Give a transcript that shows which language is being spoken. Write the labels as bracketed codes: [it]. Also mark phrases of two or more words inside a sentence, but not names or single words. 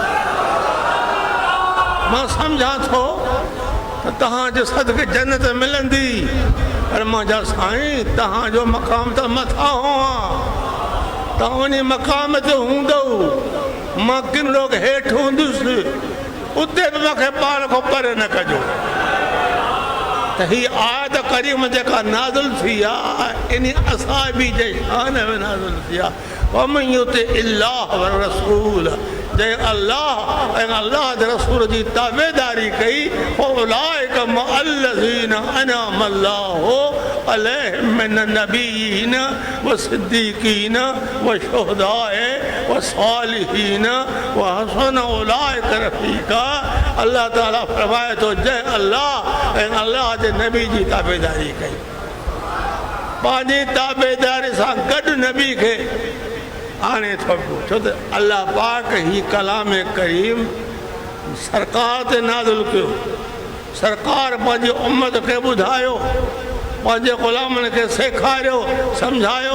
[sd] मां सम्झां थो त तव्हांजे सदके जन्नत मिलंदी, पर मां जा साईं तव्हांजो मक़ाम त मथां हुआ, तव्हां उन मक़ाम ते हूंदव, मां किन लोग हेठि हूंदुसि, उते बि मूंखे पाण खां परे न कजो। त ही आयत करीम जेका नाज़िल थी आहे इन असाबी जे शान में नाज़िल थी आहे। [ar] ومن يطع الله والرسول, [sd] जंहिं अल्लाह ऐं अल्लाह जे रसूल जी ताबेदारी कई, [ar] فأولئك مع الذين أنعم الله عليهم من النبيين والصديقين والشهداء والصالحين وحسن أولئك رفيقا. [sd] अल्लाह ताला फरमाए थो जंहिं अल्लाह ऐं अल्लाह जे नबी जी ताबेदारी कई, पंहिंजी ताबेदारी सां गॾु नबी खे आणे थो पियो। छो त अल्लाह पाक ही कलाम करीम सरकार ते नाज़िल कयो, सरकार पंहिंजी उम्मत खे ॿुधायो, पंहिंजे ग़ुलामनि खे सेखारियो, सम्झायो।